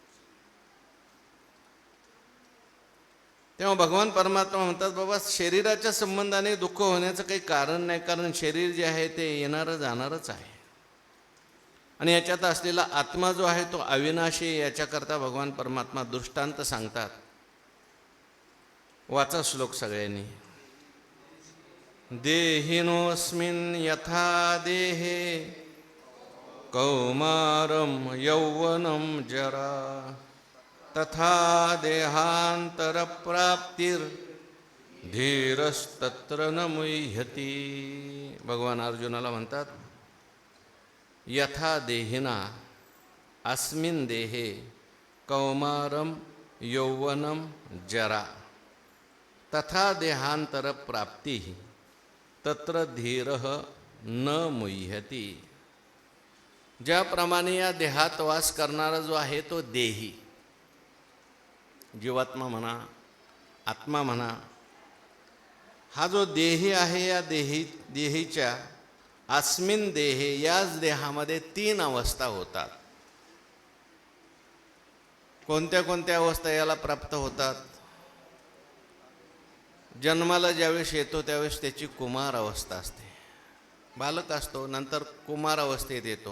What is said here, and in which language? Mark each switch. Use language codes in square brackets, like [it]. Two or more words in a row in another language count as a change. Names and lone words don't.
[mr] तेव्हा भगवान परमात्मा म्हणतात, बाबा शरीराच्या संबंधाने दुःख होण्याचं काही कारण नाही, कारण शरीर जे आहे ते येणारं जाणारच आहे आणि याच्यात असलेला आत्मा जो आहे तो अविनाशी. याच्याकरता भगवान परमात्मा दृष्टांत सांगतात. वाचा श्लोक सगळ्यांनी. [sa] देहिनोऽस्मिन् यथा देहे कौमारं यौवनं जरा तथा देहांतरप्राप्तिर्धीरस्तत्र न मुह्यति. [mr] भगवान अर्जुनाला म्हणतात, [sa] यथा देहिना अस्मिन् देहे कौमारं यौवनं जरा तथा देहांतरप्राप्तिः तत्र धीरः न मुह्यति. [mr] ज्याप्रमाणे या देहात वास करणारा जो आहे तो देही, जीवात्मा म्हणा आत्मा म्हणा, हा जो देही आहे या देहीच्या [sa] अस्मिन देहे [mr] याच देहामध्ये 3 अवस्था होतात. कोणत्या कोणत्या अवस्था याला प्राप्त होतात? जन्माला ज्यावेळेस येतो त्यावेळेस त्याची कुमार अवस्था असते, बालक असतो, नंतर कुमार अवस्थेत येतो.